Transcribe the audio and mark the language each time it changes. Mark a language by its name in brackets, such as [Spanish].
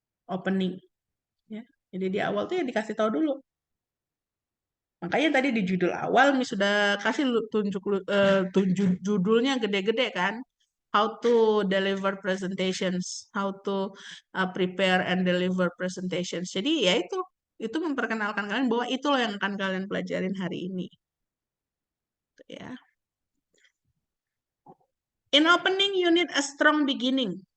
[Indonesian] Opening. Ya. Jadi di awal tuh ya dikasih tahu dulu. Makanya tadi di judul awal nih sudah kasih tunjuk judulnya gede-gede kan. [English] How to deliver presentations, how to prepare and deliver presentations. [Indonesian] Jadi ya itu memperkenalkan kalian bahwa itu loh yang akan kalian pelajarin hari ini. Ya. [English] In opening you need a strong beginning.